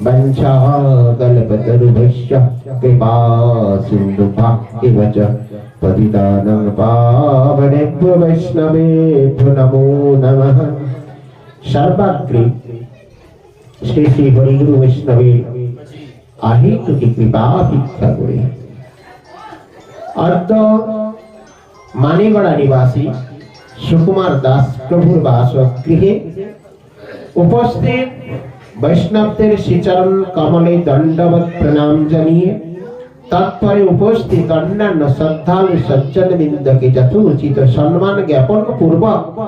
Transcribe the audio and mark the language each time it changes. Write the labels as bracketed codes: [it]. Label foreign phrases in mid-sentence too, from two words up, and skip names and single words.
[sa] वंशाकल्पतरुभ्यश्च कृपा सिन्धुभ्यैव च पतितानां पावनेभ्यो वैष्णवेभ्यो नमो नमः। सर्वाग्रे श्री श्री हरिगुरु वैष्णवे [bn] আহিতু কি কৃপা ভিক্ষা করে অর্ধ মানিগড়া নিবাসী সুকুমার দাস প্রভুর বাসগৃহে উপস্থিত বৈষ্ণবদের শ্রীচরণ কমলে দণ্ডবত প্রণাম জানিয়ে তৎপরে উপস্থিত অন্যান্য শ্রদ্ধালু সজ্জনবৃন্দকে যথোচিত সম্মান জ্ঞাপন পূর্বক